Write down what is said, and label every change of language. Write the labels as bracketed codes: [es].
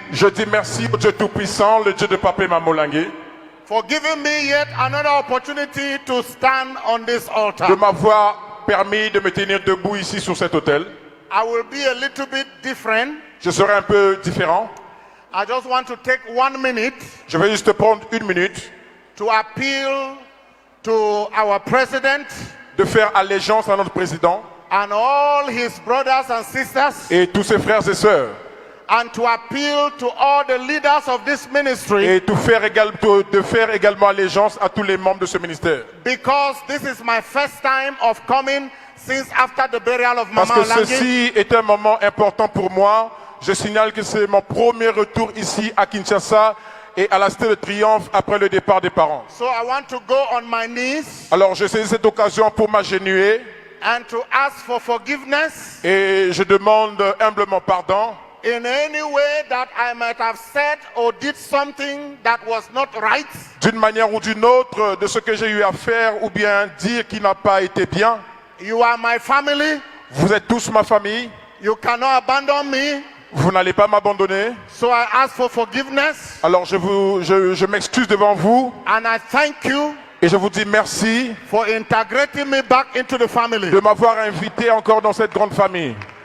[fr] Je dis merci au Dieu Tout-Puissant, le Dieu de Papa et Maman Olangi, [en] for giving me yet another opportunity to stand on this altar. [fr] de m'avoir permis de me tenir debout ici sur cet autel. [en] I will be a little bit different. [fr] Je serai un peu différent. [en] I just want to take 1 minute. [fr] Je vais juste prendre 1 minute [en] to appeal to our president, [fr] de faire allégeance à notre président [en] and all his brothers and sisters, [fr] et tous ses frères et sœurs, [en] and to appeal to all the leaders of this ministry, [fr] et de faire également allégeance à tous les membres de ce ministère. [en] Because this is my first time of coming since after the burial of Mama [fr] Parce que [en] Olangi. [fr] ceci est un moment important pour moi. Je signale que c'est mon premier retour ici à Kinshasa et à la Cité de Triomphe après le départ des parents. [en] So I want to go on my knees. [fr] Alors je saisis cette occasion pour m'agenouiller [en] And to ask for forgiveness. [fr] Et je demande humblement pardon. [en] In any way that I might have said or did something that was not right. [fr] D'une manière ou d'une autre, de ce que j'ai eu à faire ou bien dire qui n'a pas été bien. [en] You are my family. [fr] Vous êtes tous ma famille. [en] You cannot abandon me. [fr] Vous n'allez pas m'abandonner. [en] So I ask for forgiveness. [fr] Alors je m'excuse devant vous. [en] And I thank you. [fr] Et je vous dis merci [en] for integrating me back into the family. [fr] De m'avoir invité encore dans cette grande famille.